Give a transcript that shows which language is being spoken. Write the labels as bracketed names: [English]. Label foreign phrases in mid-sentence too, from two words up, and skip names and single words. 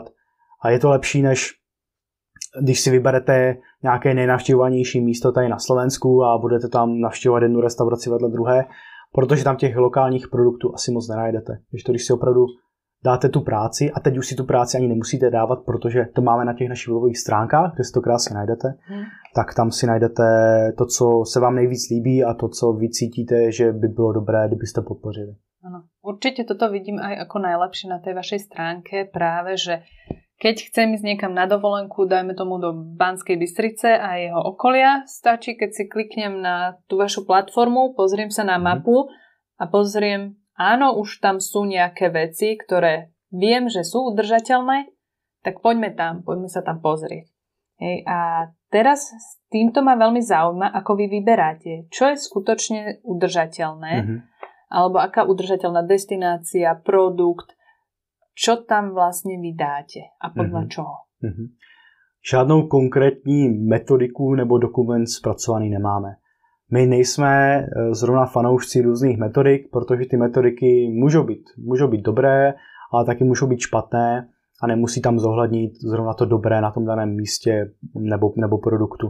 [Czech] A je to lepší, než když si vyberete nějaké nejnavštěvovanější místo tady na Slovensku a budete tam navštěvovat jednu restauraci vedle druhé, protože tam těch lokálních produktů asi moc nenajdete. Když si opravdu dáte tu práci, a teď už si tu práci ani nemusíte dávat, protože to máme na těch našich webových stránkách, kde si to krásně najdete, tak tam si najdete to, co se vám nejvíc líbí a to, co vy cítíte, že by bylo dobré, kdybyste podpořili. [Slovak] Áno, určite toto vidím aj ako najlepšie na tej vašej stránke, práve, že keď chcem ísť niekam na dovolenku, dajme tomu do Banskej Bystrice a jeho okolia, stačí, keď si kliknem na tú vašu platformu, pozriem sa na mapu a pozriem, áno, už tam sú nejaké veci, ktoré viem, že sú udržateľné, tak poďme sa tam pozrieť. Hej, a teraz s týmto ma veľmi zaujíma, ako vy vyberáte, čo je skutočne udržateľné, alebo aká udržateľná destinácia, produkt, čo tam vlastne vydáte a podľa čoho? [Czech] Žádnou konkrétní metodiku nebo dokument zpracovaný nemáme. My nejsme zrovna fanoušci různých metodik, protože ty metodiky můžou být dobré, ale taky můžou být špatné a nemusí tam zohlednit zrovna to dobré na tom daném místě nebo produktu.